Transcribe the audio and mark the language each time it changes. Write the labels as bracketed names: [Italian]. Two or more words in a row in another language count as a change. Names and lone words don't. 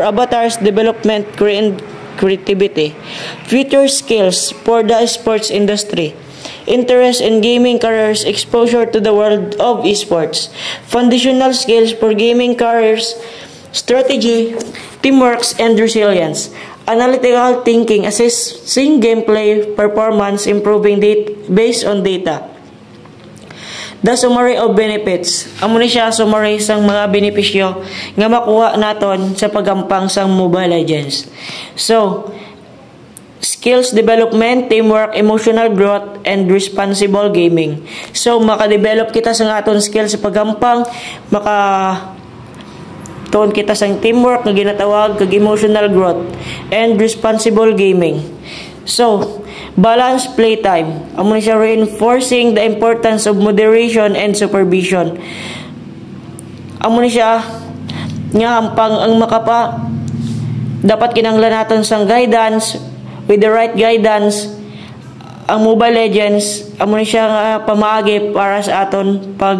[English] avatars, development, creativity, future skills for the sports industry, interest in gaming careers, exposure to the world of esports, foundational skills for gaming careers, strategy, teamwork, and resilience, analytical thinking, assessing gameplay performance, improving based on data. The summary of benefits. [Hiligaynon] Amo ni siya summary sang mga benepisyo nga makuha naton sa pagampang sang Mobile Legends. [English] So, skills development, teamwork, emotional growth, and responsible gaming. So, [Hiligaynon] maka-develop kita sa aton skills sa pagampang, tuon kita sang teamwork nga ginatawag kag [English] emotional growth and responsible gaming. So, balanced playtime. [Hiligaynon] Amo ni siya [English] reinforcing the importance of moderation and supervision. [Hiligaynon] Amo ni siya nga ang makapa dapat kinanglan naton sang guidance [English] with the right guidance. [Hiligaynon] Ang Mobile Legends amo ni siya nga pamaagi para sa aton